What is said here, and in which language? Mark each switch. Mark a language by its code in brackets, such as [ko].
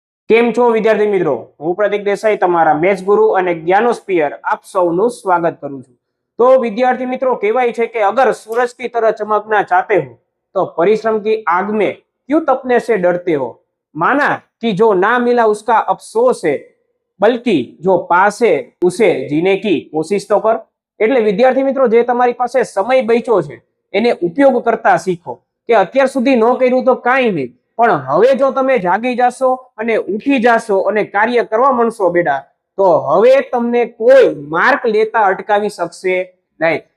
[gu] કેમ છો વિદ્યાર્થી મિત્રો, હું પ્રતીક દેસાઈ તમારા મેથ્સ ગુરુ અને જ્ઞાનોસ્ફિયર આપ સૌનું સ્વાગત કરું છું। તો વિદ્યાર્થી મિત્રો, કહેવાય છે કે અગર [hi] सूरज की तरह चमकना चाहते हो तो परिश्रम की आग में क्यों तपने से डरते हो। माना कि जो ना मिला उसका अफसोस है, बल्कि जो पास है उसे जीने की कोशिश तो कर। [gu] એટલે વિદ્યાર્થી મિત્રો, જે તમારી પાસે સમય બચ્યો છે એને ઉપયોગ કરતા શીખો કે અત્યાર સુધી ન કર્યું તો કાંઈ નહીં, પણ હવે જો તમે જાગી જાશો અને ઉઠી જાશો અને કાર્ય કરવા માંડશો બેટા, તો હવે તમને કોઈ માર્ક લેતા અટકાવી શકશે નહીં।